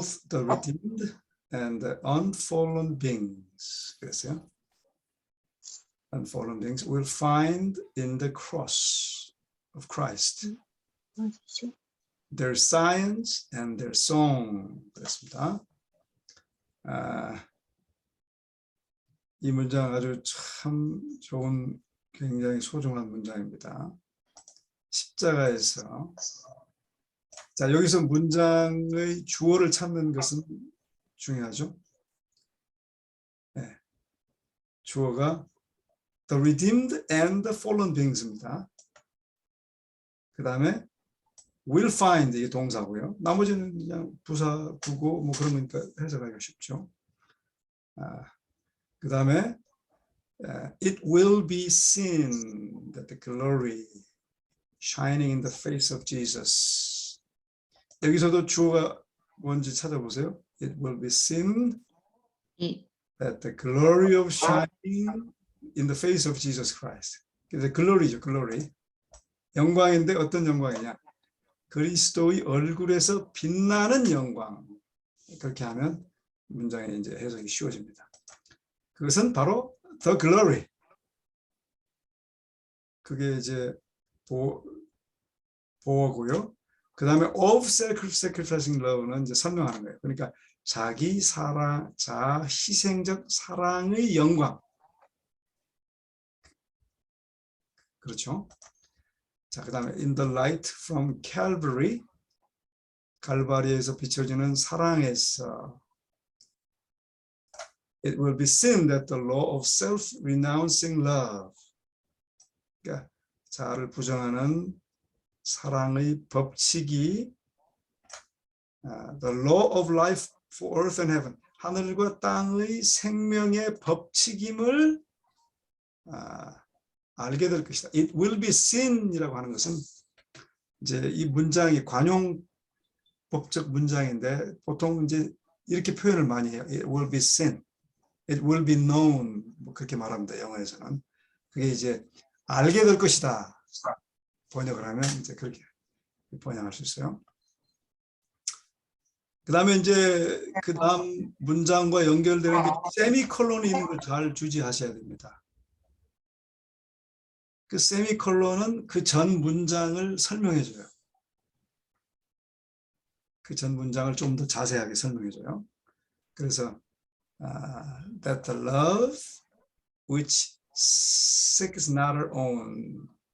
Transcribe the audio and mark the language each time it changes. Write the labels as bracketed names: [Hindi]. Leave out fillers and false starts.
[English] the redeemed and the unfallen beings. [Korean] 그랬어요. [English] Unfallen beings will find in the cross of Christ their science and their song. [Korean] 그랬습니다. 이 문장 아주 참 좋은 굉장히 소중한 문장입니다. 십자가에서 자 여기서 문장의 주어를 찾는 것은 중요하죠. 네. 주어가 [English] the redeemed and the fallen bengs [Korean] 입니다. 그 다음에 [English] will find [Korean] 이게 동사고요. 나머지는 그냥 부사, 부고 뭐 그런 거니까 해석하기가 쉽죠. [English] 그 다음에 it will be seen that the glory shining in the face of Jesus. [Korean] 여기서도 주어가 뭔지 찾아보세요. [English] It will be seen that the glory of shining in the face of Jesus Christ. [Korean] 그래서 glory죠, glory. 영광인데 어떤 영광이냐? 그리스도의 얼굴에서 빛나는 영광. 그렇게 하면 문장의 이제 해석이 쉬워집니다. 그것은 바로 [English] the glory. [Korean] 그게 이제 보어고요. 그 다음에 [English] of sacrificing love [Korean] 는 이제 설명하는 거예요. 그러니까 자기 사랑, 자 희생적 사랑의 영광. 그렇죠? 자, 그 다음에 [English] in the light from Calvary, [Korean] 갈바리에서 비춰지는 사랑에서 [English] it will be seen that the law of self-renouncing love, [Korean] 그러니까 자아를 부정하는 사랑의 법칙이 [English] the law of life for earth and heaven, [Korean] 하늘과 땅의 생명의 법칙임을 알게 될 것이다. [English] It will be seen [Korean] 이라고 하는 것은 이제 이 문장이 관용법적 문장인데 보통 이제 이렇게 표현을 많이 해요. [English] It will be seen, it will be known, [Korean] 뭐 그렇게 말합니다. 영어에서는 그게 이제 알게 될 것이다. 번역을 하면 이제 그렇게 번역할 수 있어요. 그 다음에 이제 그 다음 문장과 연결되는 세미콜론이 있는 걸 잘 주지하셔야 됩니다. 그 세미콜론은 그 전 문장을 설명해줘요. 그 전 문장을 좀 더 자세하게 설명해줘요. [English] 그래서 that the love which seeks not her own.